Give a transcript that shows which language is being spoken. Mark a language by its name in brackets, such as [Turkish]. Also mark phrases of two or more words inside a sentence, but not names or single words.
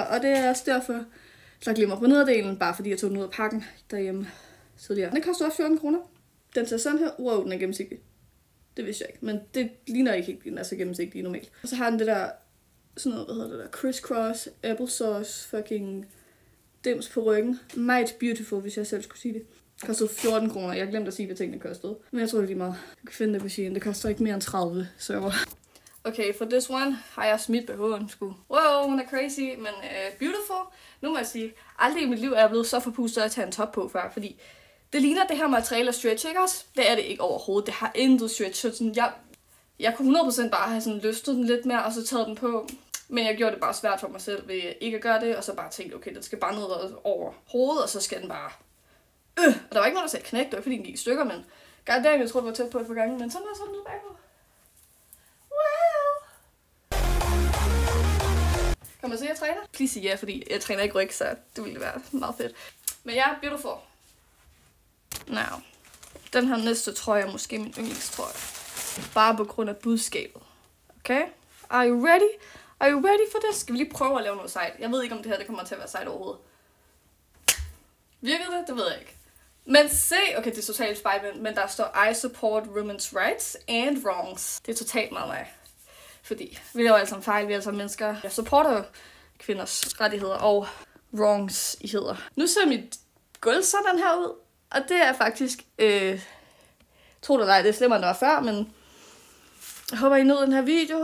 [Danish] Og det er også derfor, der glimmer på nederdelen. Bare fordi jeg tog den ud af pakken derhjemme tidligere. Den koster også 14 kroner. Den ser sådan her. Wow, den er gennemsigtig. Det vidste jeg ikke, men det ligner ikke helt, den er så gennemsigtig normalt. Og så har den det der, sådan noget, hvad hedder det der, [English] crisscross, applesauce, fucking dims [Danish] på ryggen. [English] Might beautiful, [Danish] hvis jeg selv skulle sige det. Det kostede 14 kroner. Jeg glemte at sige, hvad tingene kostede. Men jeg tror det lige meget. Du kan finde det på Shein. Det koster ikke mere end 30, så okay, [English] for this one [Danish] har jeg smidt BH'en sgu. Wow, hun er [English] crazy, men beautiful. [Danish] Nu må jeg sige, aldrig i mit liv er jeg blevet så forpustet at tage en top på før, fordi det ligner det her materiale stretch, ikke også? Det er det ikke overhovedet. Det har intet stretch. Så sådan, jeg kunne 100% bare have sådan løftet den lidt mere, og så taget den på. Men jeg gjorde det bare svært for mig selv ved ikke at gøre det, og så bare tænkte, okay, den skal bare ned over hovedet, og så skal den bare... Og der var ikke nogen, der sagde knæk, det var ikke fordi den gik i stykker, men goddamn, jeg tror, det var tæt på et par gange, men sådan var sådan ud bagpå. Wow! Kan man se, at jeg træner? [English] Please [Danish] sige ja, fordi jeg træner ikke ryg, så det ville være meget fedt. Men ja, beautiful. [English] Now, [Danish] den her næste trøje er måske min yndlingstrøje. Bare på grund af budskabet. [English] Okay? Are you ready? Are you ready for this? [Danish] Skal vi lige prøve at lave noget sejt? Jeg ved ikke, om det her det kommer til at være sejt overhovedet. Virkede det? Det ved jeg ikke. Men se, okay, det er totalt spejlvendt, men der står [English] I support women's rights and wrongs. [Danish] Det er totalt meget mig. Fordi vi laver alle sammen fejl, vi er alle sammen mennesker. Jeg supporter kvinders rettigheder og wrongs i hedder. Nu ser mit gulv sådan her ud. Og det er faktisk, tro det eller ej, det er slemmere end det var før, men jeg håber, I nød den her video.